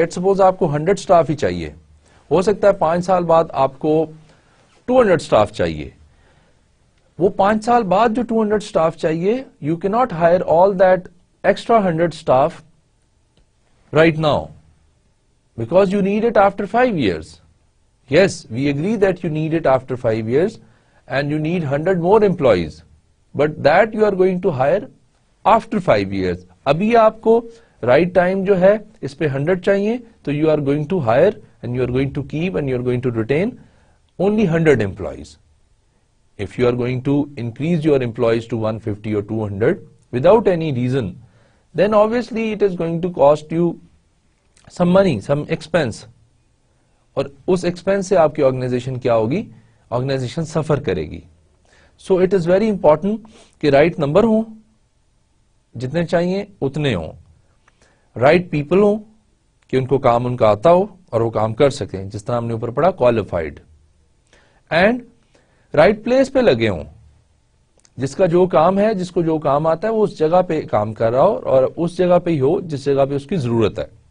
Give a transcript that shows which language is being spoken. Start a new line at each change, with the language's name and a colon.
English: let suppose
Urdu: آپ کو 100 staff ہی چاہیے, ہو سکتا ہے 5 سال بعد آپ کو 200 سٹاف چاہیے. وہ 5 سال بعد جو 200 سٹاف چاہیے,
English: You کی not hire all that extra 100 staff right now, because you need it after 5 years. Yes, we agree that you need it after 5 years and you need 100 more employees, but that you are going to hire after 5 years.
Urdu: ابھی آپ کو right time جو ہے اس پہ 100 چاہیے,
English: تو you are going to hire and you are going to keep and you are going to retain only 100 employees. If you are going to increase your employees to 150 or 200 without any reason, then obviously it is going to cost you some money, some expense.
Urdu: اور اس expense سے آپ کی organization کیا ہوگی؟ Organization سفر کرے گی.
English: so it is very important
Urdu: کہ رائٹ نمبر ہوں, جتنے چاہیے اتنے ہوں, رائٹ پیپل ہوں کہ ان کو کام ان کا آتا ہو اور وہ کام کر سکیں, جس طرح ہم نے اوپر پڑھا کوالیفائڈ, اینڈ رائٹ پلیس پہ لگے ہوں, جس کا جو کام ہے, جس کو جو کام آتا ہے وہ اس جگہ پہ کام کر رہا ہو اور اس جگہ پہ ہی ہو جس جگہ پہ اس کی ضرورت ہے.